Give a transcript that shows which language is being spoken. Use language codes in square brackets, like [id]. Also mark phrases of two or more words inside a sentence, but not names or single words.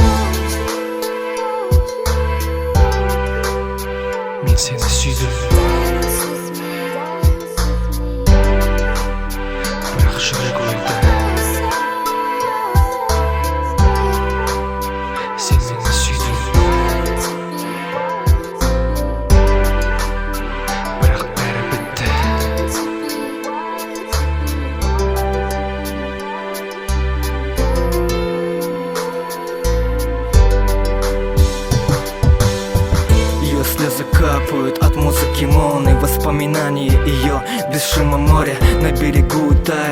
[kk] Мен сені сүйдім, бірақ жүрек ойды. Сен мені сүйдің, бірақ бәрі бітті. [ru] Ее слезы капают от музыки молний, воспоминания ее без шума моря на берегу тает.